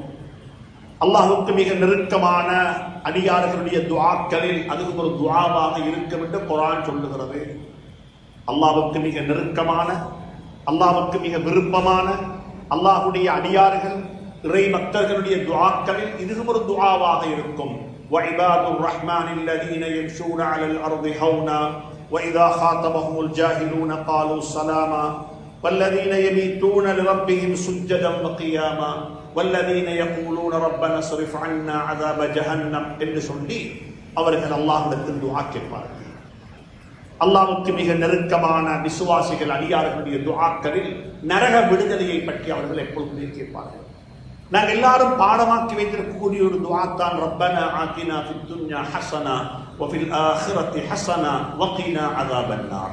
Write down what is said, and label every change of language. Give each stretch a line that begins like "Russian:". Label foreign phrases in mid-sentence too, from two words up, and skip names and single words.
Tamil: அல்லாஹ்வுக்கு மிக நெருக்கமான அடியார்களுடைய துஆக்களில் அதுவும் ஒரு துஆவாக இருக்கும் என்று குர்ஆன் சொல்லுகிறது. அல்லாஹ்வுக்கு மிக நெருக்கமான, அல்லாஹ்வுக்கு மிக விருப்பமான அல்லாஹ்வுடைய அடியார்கள் இறை மக்களுடைய துஆக்களில் இதுவும் ஒரு துஆவாக இருக்கும்.
Arabic: وعباد الرحمن الذين يمشون على الأرض هونا وإذا خاطبهم الجاهلون قالوا سلاما والذين يبيتون لربهم سجدا وقياما والذين يقولون ربنا اصرف عنا عذاب جهنم
Tamil: என்று சொல்லி அவர்கள் அல்லாஹ்விடத்தில் துஆ கேட்பார்கள். அல்லாஹ்வுக்கு மிக நெருக்கமான விசுவாசிகள் அடியார்களுடைய துஆக்களில் நரக விடுதலையை பற்றி அவர்கள் எப்பொழுதுமே கேட்பார்கள். நாங்கள் எல்லாரும் பாடமாக்கி வைத்திருக்கக்கூடிய ஒரு துஆ தான்
Arabic: ربنا آتنا في الدنيا حسنة وفي الآخرة حسنة وقنا عذاب النار.